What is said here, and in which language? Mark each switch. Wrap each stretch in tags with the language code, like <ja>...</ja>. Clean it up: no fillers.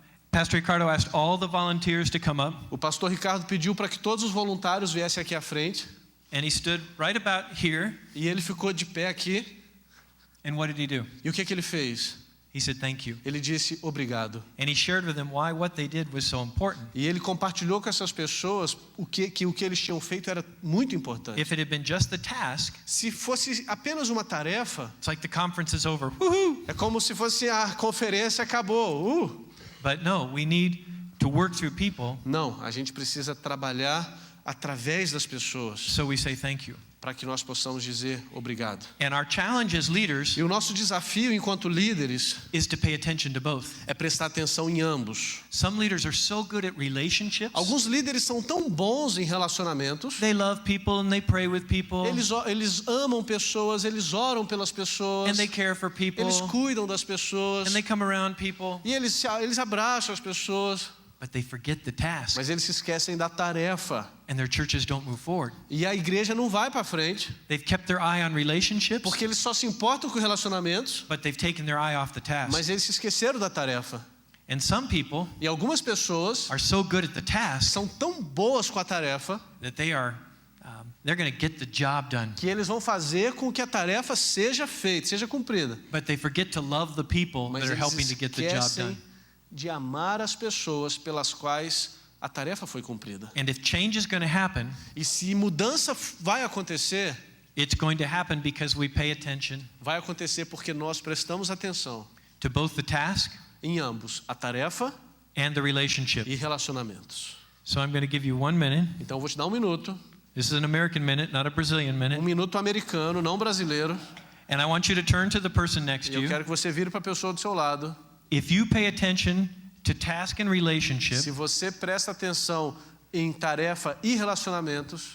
<en>Pastor Ricardo asked all the volunteers to come up,</en> <pt>O pastor Ricardo pediu para que todos os voluntários viessem aqui à frente,</pt> <en>and he stood right about here.</en> <pt>e ele ficou de pé aqui.</pt> <en>And what did he do?</en> <pt>E o que ele fez?</pt> <en>He said thank you.</en> <pt>Ele disse obrigado.</pt> <en>And he shared with them why what they did was so important.</en> <pt>E ele compartilhou com essas pessoas o que eles tinham feito era muito importante.</pt> <en>If it had been just the task,</en> <pt>Se fosse apenas uma tarefa,</pt> <en>it's like the conference is over. Woohoo!</en> <pt>é como se fosse a conferência acabou.</pt> <en>But no, we need to work through people,</en> <pt>Não, a gente precisa trabalhar através das pessoas</pt> <en>so we say thank you.</en> <pt>para que nós possamos dizer obrigado.</pt> <en>And our challenge as leaders</en> <pt>E o nosso desafio enquanto líderes</pt> <en>is to pay attention to both.</en> <pt>é prestar atenção em ambos.</pt> <en>Some leaders are so good at relationships.</en> <pt>Alguns líderes são tão bons em relacionamentos.</pt> <en>They love people and they pray with people</en> <pt>Eles amam pessoas, eles oram pelas pessoas,</pt> <en>and they care for people</en> <pt>eles cuidam das pessoas,</pt> <en>and they come around people,</en> <pt>e eles abraçam as pessoas,</pt> <en>but they forget the task</en> <pt>mas eles se esquecem da tarefa.</pt> <en>and their churches don't move forward.</en> <pt>E a igreja não vai para frente,</pt> <en>They've kept their eye on relationships,</en> <pt>porque eles só se importam com relacionamentos,</pt> <en>but they've taken their eye off the task.</en> <pt>mas eles se esqueceram da tarefa.</pt> <en>And some people</en> <pt>E algumas pessoas</pt> <en>are so good at the task</en> <pt>são tão boas com a tarefa</pt> <en>that they're going to get the job done,</en> <pt>que eles vão fazer com que a tarefa seja feita, seja cumprida.</pt> <en>but they forget to love the people</en> <pt>Mas</pt> <en>that are</en> <pt>eles</pt> <en>helping to get the job</en> <pt>esquecem</pt> <en>done.</en> <pt>de amar as pessoas pelas quais a tarefa foi cumprida.</pt> <en>And if change is going to happen,</en> <pt>E se mudança vai acontecer,</pt> <en>it's going to happen because we pay attention</en> <pt>vai acontecer porque nós prestamos atenção</pt> <en>to both the task</en> <pt>em ambos, a tarefa</pt> <en>and the relationship.</en> <pt>e relacionamentos.</pt> <en>So I'm going to give you 1 minute.</en> <pt>Então eu vou te dar um minuto,</pt> <en>This is an American minute, not a Brazilian minute.</en> <pt>minuto americano, não brasileiro,</pt> <en>And I want you to turn to the person next</en> <pt>e</pt> <en>to</en> <pt>eu</pt> <en>you.</en> <pt>quero que você vire para a pessoa do seu lado.</pt> <en>If you pay attention to task and relationship,</en> <pt>Se você presta atenção em tarefa e relacionamentos,</pt>